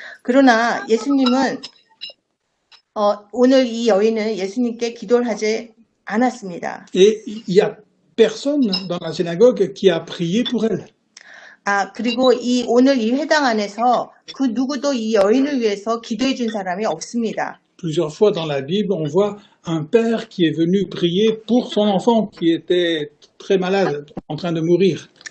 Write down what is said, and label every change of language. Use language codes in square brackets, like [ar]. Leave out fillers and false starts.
[ko] 그러나 예수님은 오늘 이 여인은 예수님께 기도를 하지 않았습니다. [fr] Et il n'y a personne dans la synagogue qui a prié pour elle. [ko] 그리고 오늘 이 회당 안에서 그 누구도 이 여인을 위해서 기도해 준 사람이 없습니다. [fr] Plusieurs fois dans la Bible, on voit un père qui est venu prier pour son enfant qui était très malade, en train de mourir.